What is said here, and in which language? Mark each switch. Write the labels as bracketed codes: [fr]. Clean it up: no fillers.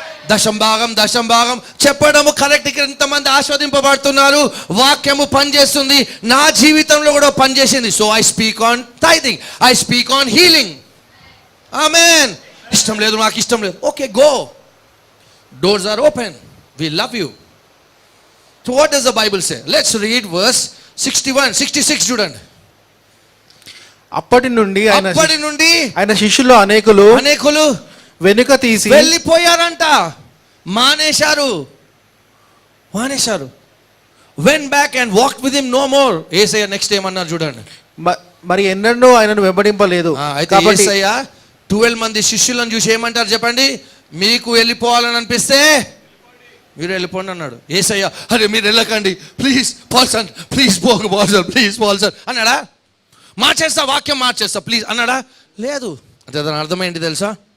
[te] దశంభాగం చెప్పడము కరెక్ట్. ఇక్కడ ఇంతమంది ఆస్వాదింపబడుతున్నారు, వాక్యము పనిచేస్తుంది, నా జీవితంలో కూడా పనిచేసింది. [en] So I speak on tithing, I speak on healing. ఆమేన్. [te] ఇష్టం లేదు, నాకు ఇష్టం లేదు, [en] Okay go. Doors are open. We love you. So what does the Bible say? Let's read verse 61, 66 చూడండి. [te] అప్పటి నుండి ఆయన శిష్యులు అనేకులు వెనుక తీసి వెళ్ళిపోయారంట. మానేశారు. [en] went back and walked with him no more. [te] Yesayya next ఏమన్నారు చూడండి. మరి ఎన్నడూ ఆయనను వెంబడింపలేదు. కాబట్టి యేసయ్య 12 మంది శిష్యులను చూసి ఏమంటారు చెప్పండి? మీకు వెళ్ళిపోవాలని అనిపిస్తే మీరు వెళ్ళిపోండి అన్నాడు. యేసయ్య అరే మీరు వెళ్ళకండి please Paulson, please Paulson, please Paulson అన్నాడా? మార్చేస్తా, వాక్యం మార్చేస్తా ప్లీజ్ అన్నాడా? లేదు. అంటే దాని అర్థం ఏంటి తెలుసా?